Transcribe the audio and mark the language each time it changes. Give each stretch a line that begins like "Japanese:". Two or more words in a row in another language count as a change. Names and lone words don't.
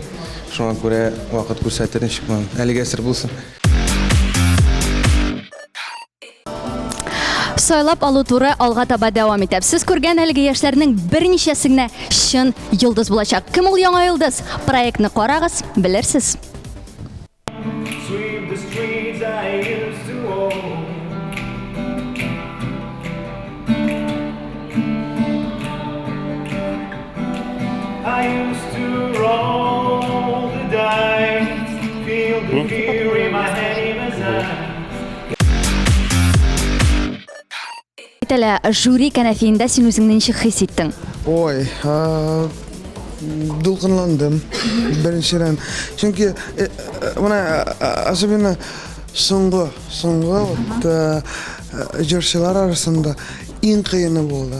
Tatar: Шуңа күрә вакыт күрсәтер ничек булган. Әлегә сер булсын. Сойлап алу туры алга таба дәвам итә. Сез күргән әлеге яшьләрнең берничәсенә чын йолдыз булачак. Кем ул яңа йолдыз? Проектны карагыз, белерсез.
English: Sweep the streets I used to own. I used to roll the dice, feel the fear in my head as I
Tatar: Әле жюри кәнәфиендә син үзеңне ничек хис иттең? Ой, дулкынландым беренчедән. Чөнки особенно соңгы җырчылар арасында иң кыены булды.